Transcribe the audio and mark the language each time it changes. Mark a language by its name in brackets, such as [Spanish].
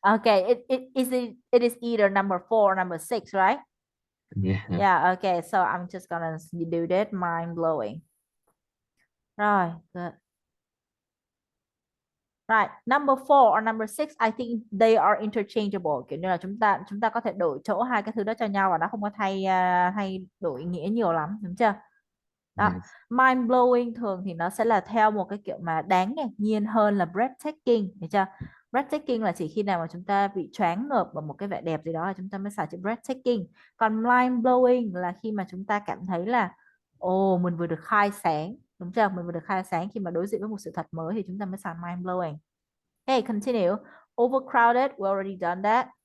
[English] Okay, it is either number four or number six, right? Yeah. Yeah, okay, so I'm just gonna do that. Mind blowing. [Vietnamese] Rồi, [English] good. Right, number four or number six, I think they are interchangeable. [Vietnamese] Kiểu như là chúng ta có thể đổi chỗ hai cái thứ đó cho nhau và nó không có thay đổi nghĩa nhiều lắm, đúng chưa? Đó, [English] Yes. [Vietnamese] mind blowing thường thì nó sẽ là theo một cái kiểu mà đáng ngạc nhiên hơn là breathtaking, hiểu chưa? Breathtaking là chỉ khi nào mà chúng ta bị choáng ngợp bởi một cái vẻ đẹp gì đó là chúng ta mới xài chữ breathtaking. Còn mind blowing là khi mà chúng ta cảm thấy là ồ, mình vừa được khai sáng, đúng chưa? Mình vừa được khai sáng khi mà đối diện với một sự thật mới thì chúng ta mới xài mind blowing. [English] Okay, continue. Overcrowded, we already done that.